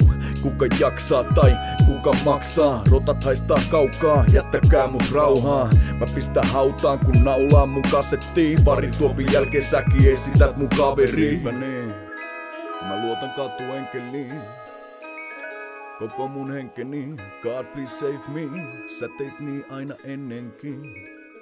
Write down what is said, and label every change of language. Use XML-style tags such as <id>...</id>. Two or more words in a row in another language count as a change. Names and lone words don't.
<fi>Kuka jaksaa tai kuka maksaa? Rotat haistaa kaukaa, jättäkää mut rauhaa. Mä pistän hautaan kun naulaan mun kasettiin. Parin tuopin jälkeen säkin esität mun kaveriin. Mä luotan katuenkeliin, koko mun henkeni.</fi> <en>God please save me,</en> <fi>sä teit niin aina ennenkin.</fi>